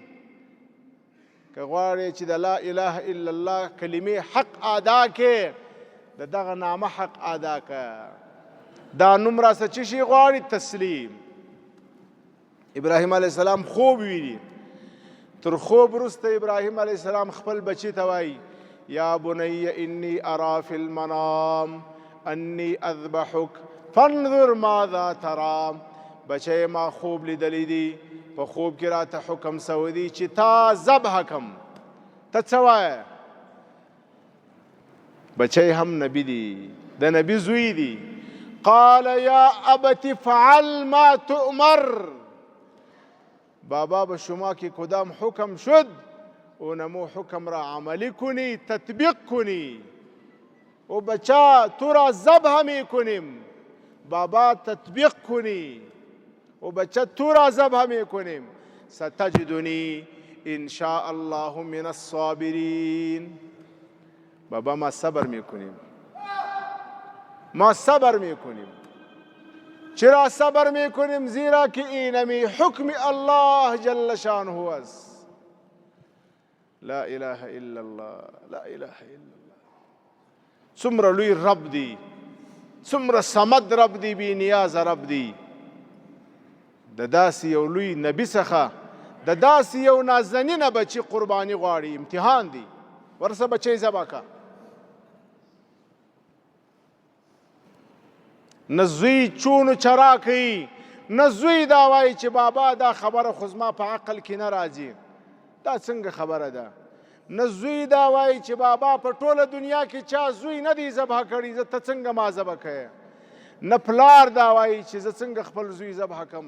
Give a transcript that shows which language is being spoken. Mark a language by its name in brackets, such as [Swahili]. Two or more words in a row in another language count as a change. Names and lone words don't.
[Pashto] که غواړې چې د [Arabic] لا اله الا الله [Pashto] کلمې حق ادا کې، د دغه نامه حق ادا که. دا نوم را څه څه شي غواړي؟ تسلیم. ابراهیم [Arabic] علیه السلام [Pashto] خوب ویني. تر خوب وروسته ابراهیم [Arabic] علیه السلام [Pashto] خپل بچی ته وایي [Arabic] یا بنی انی ارا فی المنام انی اذبحک فانظر ماذا ترى. [Pashto] بچی ما خوب لیدلی دی، په خوب کې راته حکم سوی دی چې تا ذبح کم. ته څه وایې؟ بچی هم نبی دی، د نبی زوی دی. [Arabic] قال یا ابت فعل ما تؤمر. [Persian] بابا به شما که کدام حکم شد اونمو حکم را عملی کنی، تطبیق کنی. و بچا تو را ذبح می کنیم، بابا تطبیق کنی. و بچه تو را ذبح می کنیم. [Arabic] ستجدنی ان شاء الله من الصابرین. [Persian] بابا ما صبر می کنیم، ما صبر می کنیم. چرا صبر می کنیم؟ زیرا که اینمی حکم الله [Arabic] جل شانه [Persian] است. [Arabic] لا اله الا الله، لا اله الا الله. [Pashto] څومره لوی رب دی، څومره صمد رب دی، بی نیاز رب دی. د داسې یو لوی نبی څخه د داسې یو نازنینه بچی قرباني غواړي. امتحان دی، ورسه بچی ذبح که. نه زوی چون و چرا کوي، نه زوی دا وایي چې بابا دا خبره خو زما په عقل کې نه راځي. دا څنګه خبره ده؟ نه زوی دا وایي چې بابا په ټوله دنیا کې چا زوی نه دی ذبح کړي، زه ته څنګه ما ذبح کوې. نه پلار دا وایي چې زه څنګه خپل زوی ذبح کم.